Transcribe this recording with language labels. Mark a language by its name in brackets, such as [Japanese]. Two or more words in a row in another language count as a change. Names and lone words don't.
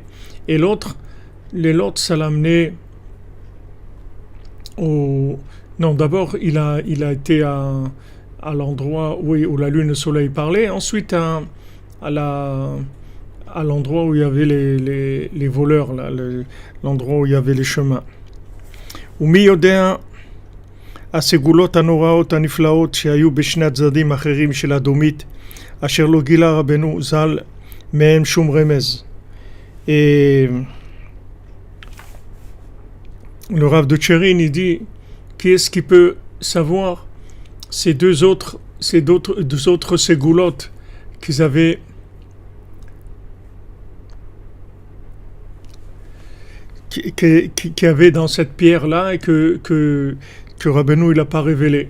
[French] Et l'autre, ça l'a amené au... Non, d'abord, il a été à l'endroit où la lune et le soleil parlaient. Ensuite, à l'endroit où il y avait les voleurs, là, l'endroit où il y avait les chemins. [Hebrew] ומי יודע הסגולות הנוראות הנפלאות שהיו בשני הצדדים אחרים של הדומית אשר לא גילה רבנו ז"ל מהם שום רמז. [French] Et le Rav de Tchérin, il dit, qui est-ce qui peut savoir ces deux autres ségoulottes qu'ils avaient qui avait dans cette pierre-là et que Rabbeinu il n'a pas révélé.